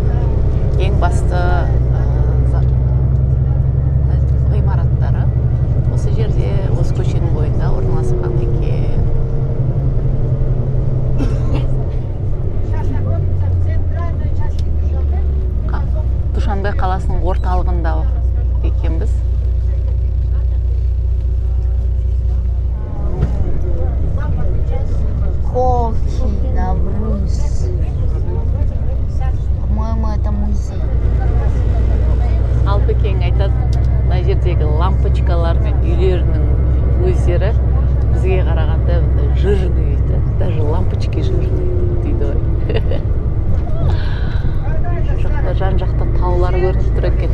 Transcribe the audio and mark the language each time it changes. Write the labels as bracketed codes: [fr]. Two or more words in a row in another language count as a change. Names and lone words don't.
[kk] Ең басты ғимараттары осы жерде, осы көшенің бойында орналасқан екен. Душанбе қаласының орталығында екенбіз. Коки, Навруз. [ru] По-моему, это музей. [kk] Алпекең айтады, мына жердегі лампочкалар мен үйлерінің өздері бізге қарағанда жирный дейді. [ru] Даже лампочки жирный [kk] дейді ғой. Жан-жақта таулар көрініп тұр екен.